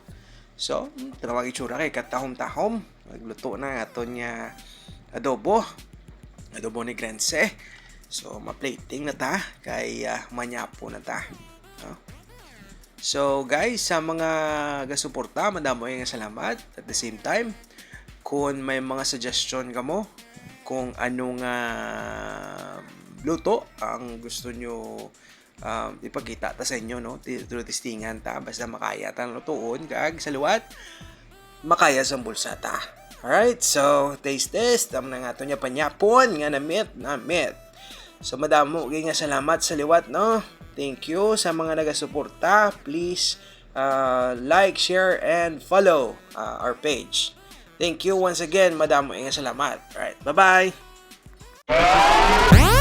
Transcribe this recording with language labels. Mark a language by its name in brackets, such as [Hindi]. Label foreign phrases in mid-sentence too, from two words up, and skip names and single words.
[Hiligaynon] So, tawag itsura kay katahom-tahom. Magluto na aton nga adobo ni Grense. So, ma-plating na ta, kay manyapo na ta. No? [English] So, guys, [Hiligaynon] sa mga gasuporta, madamo yung salamat. [English] At the same time, [Hiligaynon] kung may mga suggestion ka mo kung anong luto ang gusto nyo ipakita ta sa inyo, no? Testingan ta basta makaya ta lutuon kag sa liwat makaya sa bulsa ta. [English] Alright, so taste test [Hiligaynon] am na nga to niya panyapon nga namit. So madamo nga salamat sa liwat, no? [English] Thank you [Hiligaynon] sa mga nagasuporta. [English] Please like, share and follow our page. Thank you once again, [Hiligaynon] madamo nga salamat. [English] Alright, bye-bye!